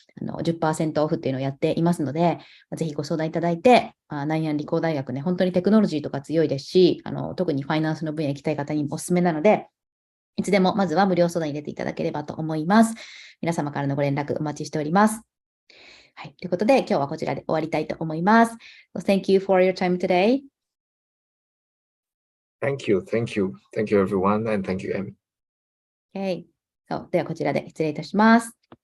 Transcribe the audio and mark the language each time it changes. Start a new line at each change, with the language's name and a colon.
Japanese: 10% オフっていうのをやっていますので、ぜひご相談いただいて、南安理工大学ね、本当にテクノロジーとか強いですし、特にファイナンスの分野行きたい方にもおすすめなので、いつでもまずは無料相談入れていただければと思います。皆様からのご連絡お待ちしております。はい。ということで、今日はこちらで終わりたいと思います。
English: So thank you for your time today. Thank you, thank you, thank you everyone, and thank you, Amy.
Japanese: Okay. そう、ではこちらで失礼いたします。